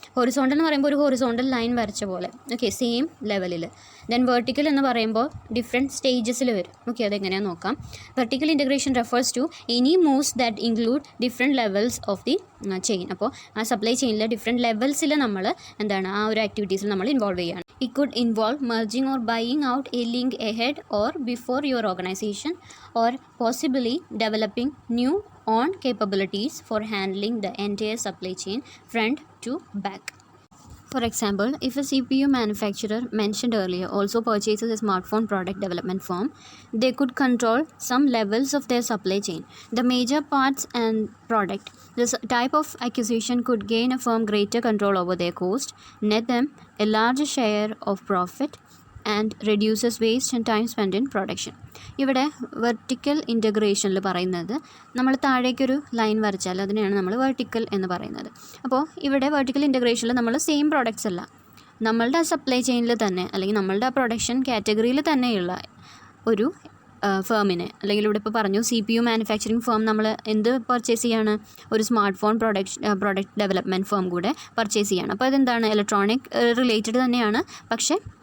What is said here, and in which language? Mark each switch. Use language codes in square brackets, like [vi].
[ml] Horizontal എന്ന് പറയുമ്പോൾ ഒരു ഹൊറിസോണ്ടൽ ലൈൻ വരച്ച പോലെ, ഓക്കെ, സെയിം ലെവലിൽ. ദെൻ വെർട്ടിക്കൽ എന്ന് പറയുമ്പോൾ ഡിഫറെൻറ്റ് സ്റ്റേജസിൽ വരും. ഓക്കെ, അതെങ്ങനെയാണെന്ന് നോക്കാം. [en] Vertical integration refers to any moves that include different levels of the chain. [ml] അപ്പോൾ ആ സപ്ലൈ ചെയിനിലെ ഡിഫറെൻറ്റ് ലെവൽസിൽ നമ്മൾ ആ ഒരു ആക്ടിവിറ്റീസിൽ നമ്മൾ ഇൻവോൾവ് ചെയ്യുകയാണ്. [en] It could involve merging or buying out a link ahead or before your organization, or possibly developing new own capabilities for handling the entire supply chain front to back. For example, if a CPU manufacturer mentioned earlier also purchases a smartphone product development firm, they could control some levels of their supply chain, the major parts and product. This type of acquisition could gain a firm greater control over their cost, net them a larger share of profit, and reduces waste and time spent in production. [ml] ഇവിടെ vertical ഇൻറ്റഗ്രേഷനിൽ പറയുന്നത് നമ്മൾ താഴേക്കൊരു line വരച്ചാൽ അതിനെയാണ് നമ്മൾ vertical എന്ന് പറയുന്നത്. അപ്പോൾ ഇവിടെ വെർട്ടിക്കൽ ഇൻറ്റഗ്രേഷനിൽ നമ്മൾ സെയിം പ്രോഡക്റ്റ്സ് അല്ല, നമ്മളുടെ സപ്ലൈ ചെയിനിൽ തന്നെ അല്ലെങ്കിൽ നമ്മളുടെ പ്രൊഡക്ഷൻ കാറ്റഗറിയിൽ തന്നെയുള്ള ഒരു ഫേമിനെ, അല്ലെങ്കിൽ ഇവിടെ ഇപ്പോൾ പറഞ്ഞു CPU മാനുഫാക്ചറിങ് ഫേം നമ്മൾ എന്ത് പർച്ചേസ് ചെയ്യാണ്, ഒരു smart phone product development firm കൂടെ പർച്ചേസ് ചെയ്യാണ്. അപ്പോൾ അതെന്താണ്, ഇലക്ട്രോണിക് റിലേറ്റഡ് തന്നെയാണ്, പക്ഷേ